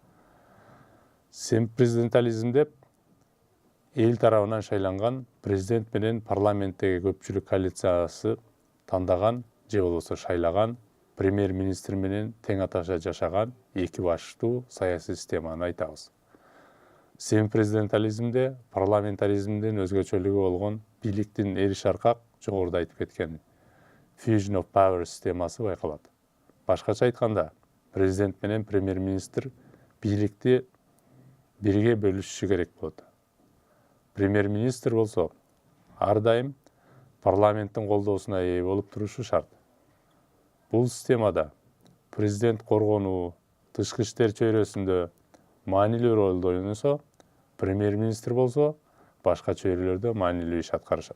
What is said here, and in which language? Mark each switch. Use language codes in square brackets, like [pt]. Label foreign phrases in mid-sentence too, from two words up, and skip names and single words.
[ky] Семипрезидентализм деп эл тарабынан шайланган президент менен парламенттеги көпчүлүк коалициясы тандаган же болбосо шайлаган премьер-министр менен тең аташа жашаган эки баштуу саясий системаны айтабыз. Семипрезидентализмде парламентаризмдин өзгөчөлүгү болгон бийликтин эриш аркак жогоруда айтып кеткен [en] fusion of power [ky] системасы байкалат. Башкача айтканда, президент менен премьер-министр бийликти бирге бөлүшүшү керек болот. Премьер-министр болсо ар дайым парламенттин колдоосуна ээ болуп турушу шарт. Бул системада президент коргонуу, тышкы иштер чөйрөсүндө маанилүү ролду ойносо, премьер-министр болсо башка чөйрөлөрдө маанилүү иш аткарышат.